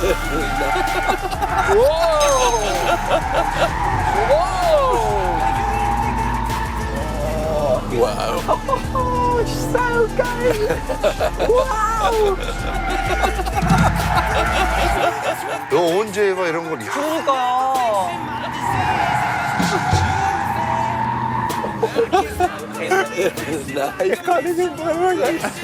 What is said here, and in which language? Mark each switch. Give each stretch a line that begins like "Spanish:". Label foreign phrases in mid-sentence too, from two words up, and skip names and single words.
English: Wow.
German: Oh, so geil!
English: Wow!
Korean: 너 언제 해봐 이런 걸? 야, 그러니까요.
Dutch: Ik kan niet meer doen.